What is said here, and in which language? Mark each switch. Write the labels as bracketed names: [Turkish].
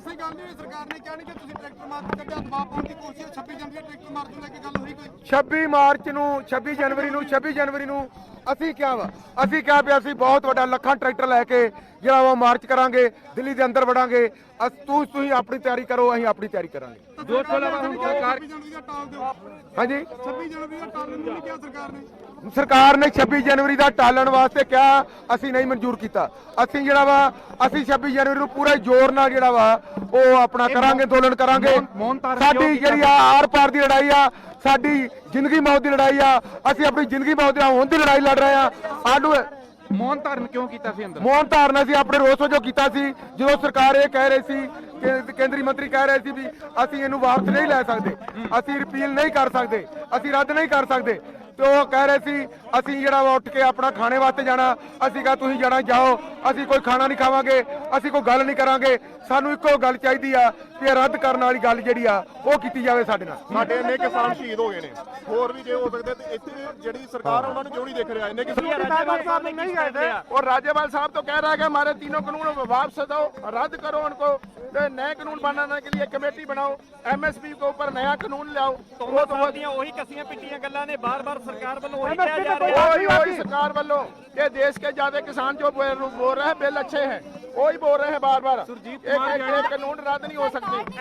[Punjabi] ਸਰਕਾਰ ਨੇ ਕਿਹਾ ਨਹੀਂ ਕਿ ਤੁਸੀਂ ਟਰੈਕਟਰ ਮਾਰਚ ਕੱਢਿਆ, ਦਬਾਅ ਪਾਉਣ ਦੀ ਕੋਸ਼ਿਸ਼ 26 ਜਨਵਰੀ ਟਰੈਕਟਰ ਮਾਰਚ ਨੂੰ ਲੈ ਕੇ ਗੱਲ ਹੋਈ ਕੋਈ? 26 ਜਨਵਰੀ ਨੂੰ ਅਸੀਂ ਕਿਹਾ ਵਾ ਅਸੀਂ ਕਿਹਾ ਵੀ ਅਸੀਂ ਬਹੁਤ ਵੱਡਾ ਲੱਖਾਂ ਟਰੈਕਟਰ ਲੈ ਕੇ ਜਿਹੜਾ ਵਾ ਮਾਰਚ ਕਰਾਂਗੇ, ਦਿੱਲੀ ਦੇ ਅੰਦਰ ਵੜਾਂਗੇ। ਤੁਸੀਂ ਆਪਣੀ ਤਿਆਰੀ ਕਰੋ, ਅਸੀਂ ਆਪਣੀ ਤਿਆਰੀ ਕਰਾਂਗੇ। ਜੋ ਤੋਂ ਇਲਾਵਾ ਹੁਣ ਸਰਕਾਰ ਹਾਂਜੀ [Hindi] 26 जनवरी का टालने के लिए क्या सरकार ने [Punjabi] ਸਰਕਾਰ ਨੇ 26 ਜਨਵਰੀ ਦਾ ਟਾਲਣ ਵਾਸਤੇ ਕਿਹਾ, ਅਸੀਂ ਨਹੀਂ ਮਨਜ਼ੂਰ ਕੀਤਾ। ਅਸੀਂ ਜਿਹੜਾ ਵਾ ਅਸੀਂ 26 ਜਨਵਰੀ ਨੂੰ ਪੂਰੇ ਜ਼ੋਰ ਨਾਲ ਜਿਹੜਾ ਵਾ ਉਹ ਆਪਣਾ ਕਰਾਂਗੇ, ਅੰਦੋਲਨ ਕਰਾਂਗੇ। ਸਾਡੀ ਜਿਹੜੀ ਆ ਆਰ ਪਾਰ ਦੀ ਲੜਾਈ ਆ, ਸਾਡੀ ਜ਼ਿੰਦਗੀ ਮੌਤ ਦੀ ਲੜਾਈ ਆ। ਅਸੀਂ ਆਪਣੀ ਜ਼ਿੰਦਗੀ ਮੌਤ ਦੀ ਹੋਣ ਦੀ ਲੜਾਈ ਲੜ ਰਹੇ ਆ। ਸਾਨੂੰ [Hindi] मौन धारण क्यों किया सी अंदर [Punjabi] ਮੌਨ ਧਾਰਨ ਅਸੀਂ ਆਪਣੇ ਰੋਸ ਵਜੋਂ ਕੀਤਾ ਸੀ, ਜਦੋਂ ਸਰਕਾਰ ਇਹ ਕਹਿ ਰਹੀ ਸੀ, ਕੇਂਦਰੀ ਮੰਤਰੀ ਕਹਿ ਰਹੇ ਸੀ ਵੀ ਅਸੀਂ ਇਹਨੂੰ ਵਾਪਸ ਨਹੀਂ ਲੈ ਸਕਦੇ, ਅਸੀਂ ਰਿਪੀਲ ਨਹੀਂ ਕਰ ਸਕਦੇ, ਅਸੀਂ ਰੱਦ ਨਹੀਂ ਕਰ ਸਕਦੇ। ਤੇ ਉਹ ਕਹਿ ਰਹੇ ਸੀ ਅਸੀਂ ਜਿਹੜਾ ਵਾ ਉੱਠ ਕੇ ਆਪਣਾ ਖਾਣੇ ਵਾਸਤੇ ਜਾਣਾ। ਅਸੀਂ ਕਹਾ ਤੁਸੀਂ ਜਾਣਾ ਜਾਓ, ਅਸੀਂ ਕੋਈ ਖਾਣਾ ਨਹੀਂ ਖਾਵਾਂਗੇ, ਅਸੀਂ ਕੋਈ ਗੱਲ ਨਹੀਂ ਕਰਾਂਗੇ। ਸਾਨੂੰ ਇੱਕੋ ਗੱਲ ਚਾਹੀਦੀ ਆ ਕਿ ਇਹ ਰੱਦ ਕਰਨ ਵਾਲੀ ਗੱਲ ਜਿਹੜੀ ਆ ਉਹ ਕੀਤੀ ਜਾਵੇ ਸਾਡੇ ਨਾਲ। ਸਾਡੇ ਇੰਨੇ ਕਿਸਾਨ ਸ਼ਹੀਦ ਹੋ ਗਏ ਨੇ, ਹੋਰ ਵੀ ਜੇ ਹੋ ਸਕਦੇ ਤੇ ਇੱਥੇ ਜਿਹੜੀ ਸਰਕਾਰ ਉਹਨਾਂ ਨੂੰ ਕਿਉਂ ਨਹੀਂ ਦੇਖ ਰਿਹਾ? ਇੰਨੇ ਕਿਸਾਨ [Hindi] राज्यपाल साहब नहीं गए थे और राज्यपाल साहब तो कह रहा है कि हमारे तीनों कानून वापस दो, रद्द करो उनको, नए कानून बनाने के लिए कमेटी बनाओ, एमएसपी के ऊपर नया कानून लाओ। वो तो [Punjabi] वही कसियां पिटियां गल्लां ने बार-बार सरकार वालों [Hindi] वही सरकार वालों के देश के ज्यादा किसान जो बोल रहे हैं बिल अच्छे हैं, वही बोल रहे हैं बार-बार एक कानून रद्द नहीं हो सकती।